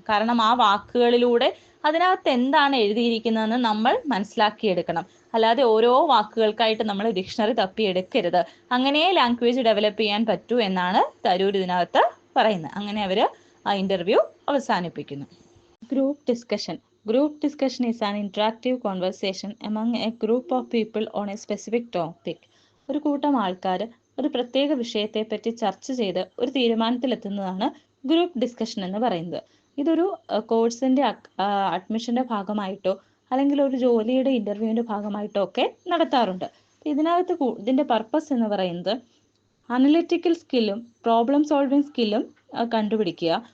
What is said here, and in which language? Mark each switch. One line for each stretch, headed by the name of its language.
Malayalam: കാരണം ആ വാക്കുകളിലൂടെ അതിനകത്ത് എന്താണ് എഴുതിയിരിക്കുന്നതെന്ന് നമ്മൾ മനസ്സിലാക്കിയെടുക്കണം. അല്ലാതെ ഓരോ വാക്കുകൾക്കായിട്ട് നമ്മൾ ഡിക്ഷണറി തപ്പിയെടുക്കരുത്. അങ്ങനെ ലാംഗ്വേജ് ഡെവലപ്പ് ചെയ്യാൻ പറ്റൂ എന്നാണ് തരൂർ ഇതിനകത്ത് പറയുന്നത്. അങ്ങനെ അവർ ആ ഇന്റർവ്യൂ അവസാനിപ്പിക്കുന്നു. Group discussion.
English: Group discussion is an interactive conversation among a group of people on a specific topic.
Malayalam: ഒരു കൂട്ടം ആൾക്കാർ ഒരു പ്രത്യേക വിഷയത്തെപ്പറ്റി ചർച്ച ചെയ്ത് ഒരു തീരുമാനത്തിലെത്തുന്നതാണ് ഗ്രൂപ്പ് ഡിസ്കഷൻ എന്ന് പറയുന്നത്. ഇതൊരു കോഴ്സിൻ്റെ അഡ്മിഷൻ്റെ ഭാഗമായിട്ടോ അല്ലെങ്കിൽ ഒരു ജോലിയുടെ ഇൻ്റർവ്യൂവിൻ്റെ ഭാഗമായിട്ടോ ഒക്കെ നടത്താറുണ്ട്. ഇതിൻ്റെ പർപ്പസ് എന്ന് പറയുന്നത് അനലിറ്റിക്കൽ സ്കില്ലും പ്രോബ്ലം സോൾവിങ് സ്കില്ലും കണ്ടുപിടിക്കുക.